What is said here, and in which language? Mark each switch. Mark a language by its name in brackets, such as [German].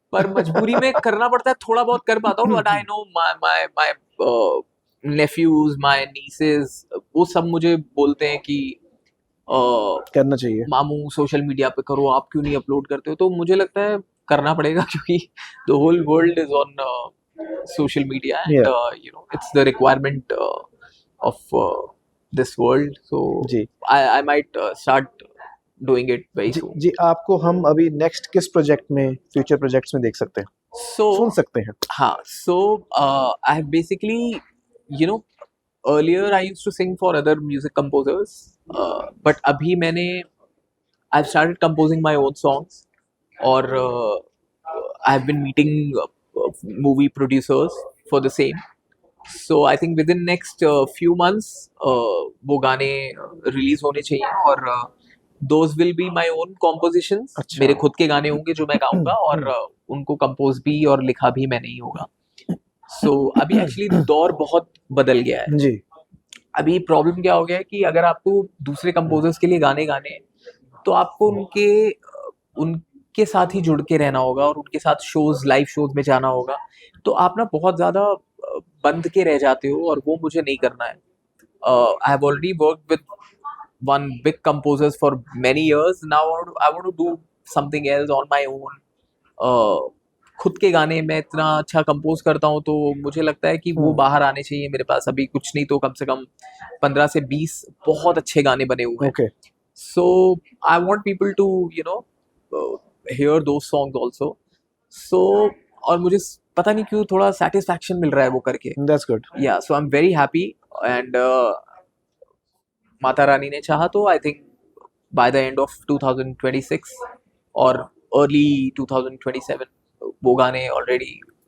[Hindi] पर मजबूरी में करना पड़ता है, थोड़ा बहुत कर पाता हूँ, [English] but I know my my my nephews, my nieces, [Hindi] वो सब मुझे बोलते हैं कि करना चाहिए। मामू सोशल मीडिया पे करो, आप क्यों नहीं अपलोड करते हो? तो मुझे लगता है करना पड़ेगा क्योंकि [English] The whole world is on social media and Yeah. it's the requirement of this world, so [Hindi] ji [English] I might start doing it very [Hindi] ji [English] soon. [Hindi] जी, आपको हम अभी नेक्स्ट किस प्रोजेक्ट में, फ्यूचर प्रोजेक्ट्स में देख सकते हैं, सुन [English] So [Hindi] सकते हैं? [English] हाँ, so I have basically, you know, earlier I used to sing for other music composers, but [Hindi] अभी मैंने [English] I've started composing my own songs, or I've been meeting movie producers for the same. So I think within next few months [Hindi] वो गाने release होने चाहिए, [English] और those will be my own compositions. [Hindi] अच्छा। मेरे खुद के गाने होंगे जो मैं गाऊंगा, और उनको कंपोज भी और लिखा भी मैंने ही होगा. So अभी एक्चुअली दौर बहुत बदल गया है. जी अभी प्रॉब्लम क्या हो गया है कि अगर आपको दूसरे कंपोजर्स के लिए गाने गाने हैं, तो आपको उनके साथ ही जुड़ के रहना होगा, और उनके साथ शोज, लाइव शोज में जाना होगा. तो आप ना बहुत ज्यादा बंद के रह जाते हो, और वो मुझे नहीं करना है. [English] I have already worked with one big composers for many years. Now I want to do something else on my own. [Hindi] खुद के गाने मैं इतना अच्छा कंपोज करता हूँ, तो मुझे लगता है कि वो बाहर आने चाहिए. मेरे पास अभी कुछ नहीं तो कम से कम 15 से 20 बहुत अच्छे गाने बने हुए हैं. Okay [English] So I want people to hear those songs also. [Hindi] So और मुझे पता नहीं क्यों थोड़ा satisfaction मिल रहा है वो करके. [English] That's good. Yeah, so I'm very happy, and [Hindi] Mata Rani ने चाहा तो [English] I think by the end of 2026 और early 2027 वो गाने ऑलरेडी